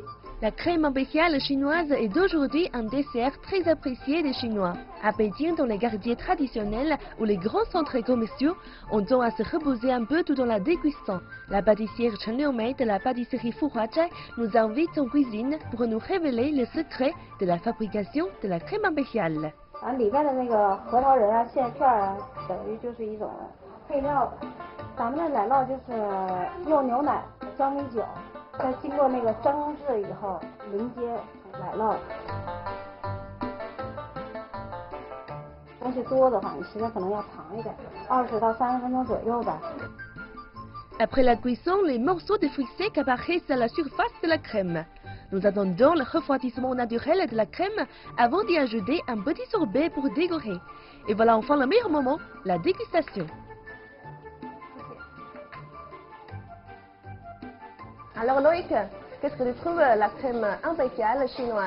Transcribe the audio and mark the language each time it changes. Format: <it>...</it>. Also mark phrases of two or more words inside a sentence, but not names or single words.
<fr>La crème impériale chinoise est aujourd'hui un dessert très apprécié des Chinois. À Pékin, dans les quartiers traditionnels ou les grands centres commerciaux, on tend à se reposer un peu tout en la dégustant. La pâtissière Chen Liumei de la pâtisserie Fu Hua Zhai nous invite en cuisine pour nous révéler le secret de la fabrication de la crème impériale.</fr> <zh>里边的那个核桃仁啊、馅片啊，等于就是一种配料。咱们的奶酪就是用牛奶、姜米酒，再经过那个蒸制以后淋接奶酪。东西多的话，你时间可能要长一点，20到30分钟左右吧。</zh> <fr>Après la cuisson, les morceaux de fruits secs apparaissent à la surface de la crème. Nous attendons le refroidissement naturel de la crème avant d'y ajouter un petit sorbet pour décorer. Et voilà enfin le meilleur moment, la dégustation. Alors Loïc, qu'est-ce que tu trouves la crème impériale chinoise?</fr>